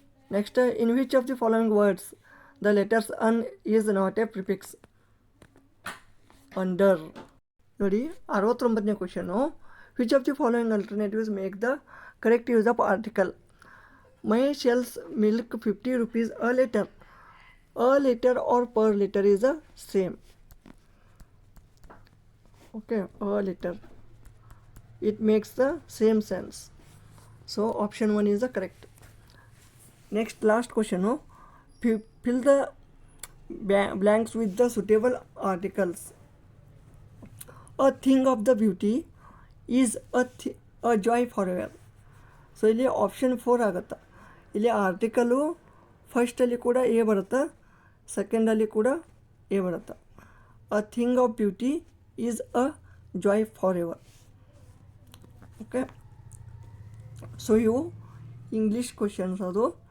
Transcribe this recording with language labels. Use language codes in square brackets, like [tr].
[en] Next, in which of the following words the letters un is not a prefix. Under. [kn] ನೋಡಿ 69ನೇ question. [en] Which of the following alternatives make the correct use of article. My shells milk 50 rupees a liter. A liter or per liter is the same. Okay, a liter. It makes the same sense. So option 1 is the correct. Next, last question. Fill the blanks with the suitable articles. A thing of the beauty is a joy forever. [kn] So ಇಲ್ಲಿ option 4 ಆಗುತ್ತೆ. ಇಲ್ಲಿ article ಫಸ್ಟಲ್ಲಿ ಕೂಡ A ಬರುತ್ತೆ, ಸೆಕೆಂಡಲ್ಲಿ ಕೂಡ A ಬರುತ್ತೆ. [en] A thing of beauty is a joy for ever. [kn] Okay, so ಇವು English questions ಅದು.